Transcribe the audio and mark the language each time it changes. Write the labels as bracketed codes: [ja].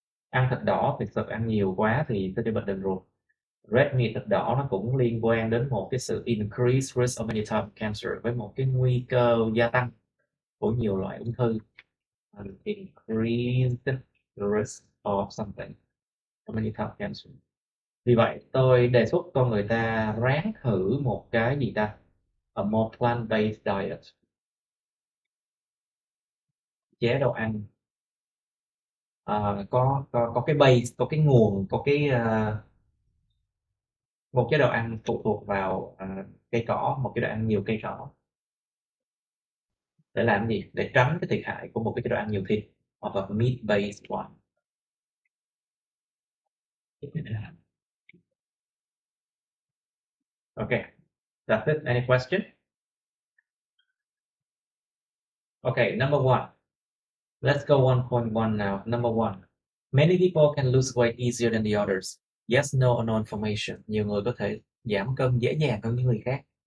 [vi] Ăn thịt đỏ thì thực ăn nhiều quá thì sẽ gây bệnh đường ruột. [en] Red meat, [vi] thịt đỏ, nó cũng liên quan đến một cái sự [en] increased risk of many types of cancer, [vi] với một cái nguy cơ gia tăng của nhiều loại ung thư. [en] An increased risk of something, of many types of cancer. [vi] Vì vậy tôi đề xuất con người ta ráng thử một cái gì ta, [en] a more plant-based diet, [vi] chế độ ăn có cái base, có cái nguồn, có cái một chế độ ăn phụ thuộc vào cây cỏ, một chế độ ăn nhiều cây cỏ. Để làm gì? Để tránh cái thiệt hại của một cái chế độ ăn nhiều thịt, hoặc là [en] meat based one. Okay, that's it. Any question? Okay, number one. Let's go 1.1 now. Number one. Many people can lose weight easier than the others. Yes, no, or no information. [vi] Nhiều người có thể giảm cân dễ dàng hơn những người khác.